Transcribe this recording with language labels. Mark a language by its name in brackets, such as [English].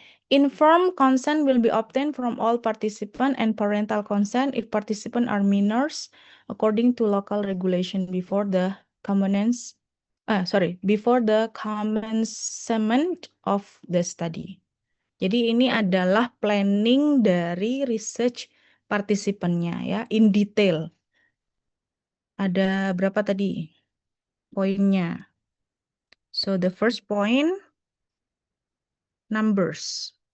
[English] Informed consent will be obtained from all participants and parental consent if participants are minors according to local regulation before the commencement of the study. [Indonesian] Jadi ini adalah planning dari research partisipannya ya, [English] in detail. [Indonesian] Ada berapa tadi poinnya? [English] So the first point, numbers.